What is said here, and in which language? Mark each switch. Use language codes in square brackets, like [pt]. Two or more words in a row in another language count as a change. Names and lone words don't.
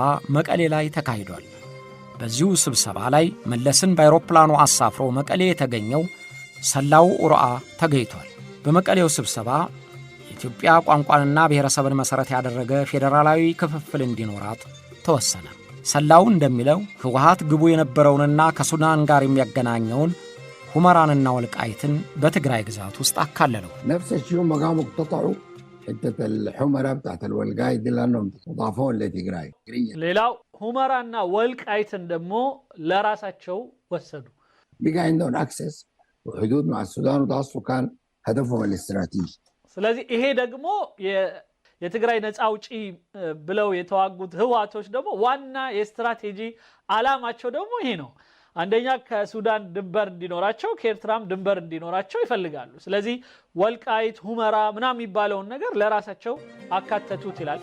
[am] መቀሌ ላይ ተካሂዷል። በዚሁ ስብሰባ ላይ መለስን በአውሮፕላኑ አሳፍሮ መቀሌ የተገኘው ሰላው ኡርአ ተገኝቷል። በመቀሌው ስብሰባ ኢትዮጵያ ቋንቋንና ብሔረሰብን መሠረት ያደረገ ፌዴራላዊ ክፍፍል እንዲኖራት ተወሰነ። ሰላው እንደሚለው ህወሓት ግቡ የነበረውንና ከሱዳን ጋር የሚያገናኘውን ሁመራንና ወልቃይትን በትግራይ ግዛት ውስጥ አካለለው። [ar] نفس الشيء هم قاموا اقتطعوا حتة الحمرة بتاعت الوالقايت دي لأنهم تضافون لتجراي. [am] ሌላው ሁመራና ወልቃይትን ደግሞ ለራሳቸው ወሰዱ። [ar] بقى عندهم اكسس وحدود مع السودان وده اصله كان هدفهم الاستراتيجي. [am] ስለዚህ ይሄ ደግሞ የትግራይ ነፃ አውጪ ብለው የተዋጉት ህወሓቶች ደግሞ ዋና የስትራቴጂ ዓላማቸው ደግሞ ይሄ ነው። አንደኛ ከሱዳን ድንበር እንዲኖራቸው ከኤርትራም ድንበር እንዲኖራቸው ይፈልጋሉ። ስለዚህ ወልቃይት ሁመራ ምናምን የሚባለውን ነገር ለራሳቸው አካተቱት ይላል።